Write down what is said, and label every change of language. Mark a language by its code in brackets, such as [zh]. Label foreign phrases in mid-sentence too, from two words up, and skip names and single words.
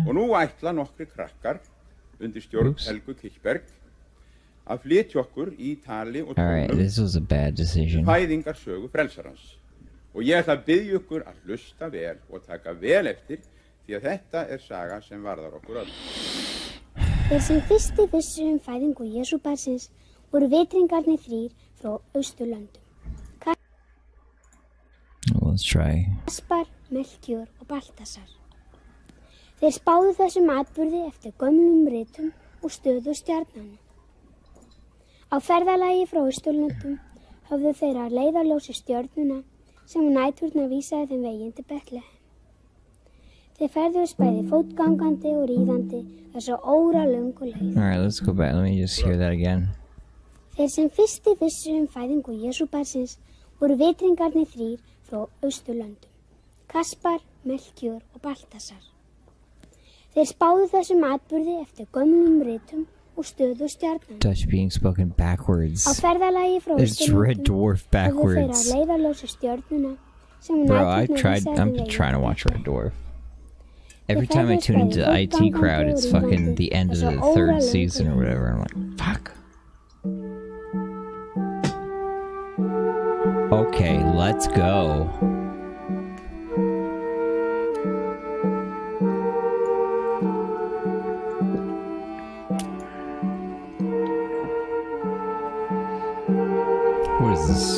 [is] Og nú ætla nokkri krakkar undir stjórn Helgu Kirkberg að flytja okkur í tali og tónum fæðingarsögu frelsarans. Og ég ætla að biðja ykkur að hlusta vel og taka vel eftir því að þetta saga sem varðar okkur öll. Þeir sem fyrsti vissu fæðingu Jesú barnsins voru vitringarnir 3 frá Austurlöndum. [en] Let's try. [is] Kaspar, Melkjör og Baltasar. Þeir spáðu þessum atburði eftir gömlum ritum og stöðu stjarnanna. Á ferðalagi frá Austurlöndum höfðu þeir að leiðarljósi stjörnuna sem næturnar vísaði þeim veginn til Betlehem. Þeir ferðuðust bæði fótgangandi og ríðandi þessu óralöngu leið. [en] Alright, let's go back. Let me just hear that again. [is] Þeir sem fyrsti vissu fæðingu Jesú barnsins voru vitringarnir 3 frá Austurlöndum. Kaspar, Melkjör og Baltasar. Þeir spáðu þessum atburði eftir gömlum ritum og stöðu stjarnan. [en] Dutch being spoken backwards. [is] Á ferðalagi frá [en] It's Red Dwarf backwards. [is] höfðu þeir að leiðarljósi stjörnuna sem [en] Bro, [is] næturnar [en] I'm trying to watch Red Dwarf. Every time I tune into the IT crowd, it's fucking the end of the 3rd season or whatever. I'm like, fuck. Okay, let's go. What is this?